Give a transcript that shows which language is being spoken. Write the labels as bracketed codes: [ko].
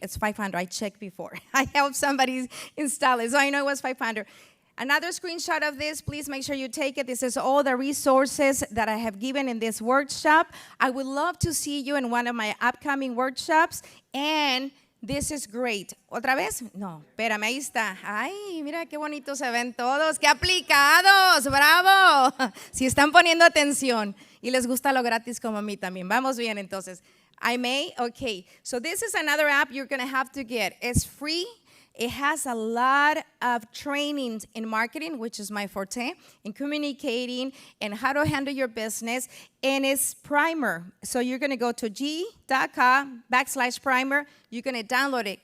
[en] It's 500. I checked before. I helped somebody install it, so I know it was 500. Another screenshot of this, please make sure you take it. This is all the resources that I have given in this workshop. I would love to see you in one of my upcoming workshops, and this is great. [es] ¿Otra vez? No, espérame, ahí está. Ay, mira qué bonito se ven todos. ¡Qué aplicados! ¡Bravo! Si están poniendo atención y les gusta lo gratis como a mí también. Vamos bien, entonces. [en] I may? Okay. So this is another app you're going to have to get. It's free. It has a lot of trainings in marketing, which is my forte, in communicating and how to handle your business. And it's Primer. So you're going to go to g.com/primer. You're going to download it.